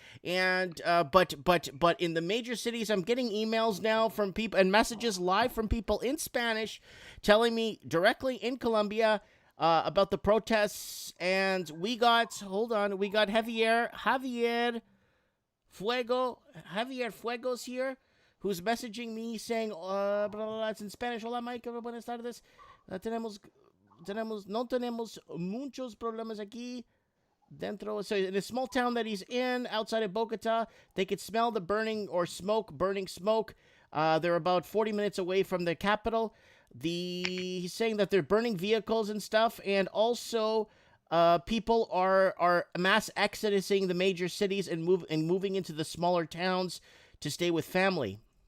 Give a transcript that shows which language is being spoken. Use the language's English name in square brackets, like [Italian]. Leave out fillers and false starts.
[English] And but in the major cities, I'm getting emails now from people and messages live from people in Spanish telling me directly in Colombia about the protests. And we got Javier Fuegos here, who's messaging me saying, blah, blah, blah, it's in Spanish. [Spanish] Hola, Mike. Buenas tardes. No tenemos muchos problemas aquí. Dentro. [English] So in a small town that he's in, outside of Bogota, they could smell the burning smoke. They're about 40 minutes away from the capital. He's saying that they're burning vehicles and stuff, and also people are mass exodusing the major cities and moving into the smaller towns to stay with family.